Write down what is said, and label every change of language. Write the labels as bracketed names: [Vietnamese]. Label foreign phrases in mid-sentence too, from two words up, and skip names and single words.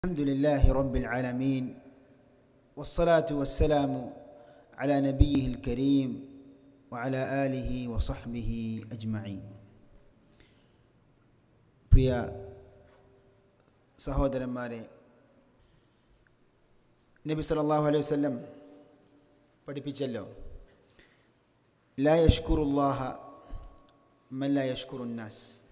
[Arabic] الحمد لله رب العالمين والصلاة والسلام على نبيه الكريم وعلى آله وصحبه أجمعين. [Malayalam] പ്രിയ സഹോദരന്മാരെ, നബി [Arabic] صلى الله عليه وسلم [Malayalam] പഠിപ്പിച്ചല്ലോ, [Arabic] لا يشكر الله من لا يشكر الناس.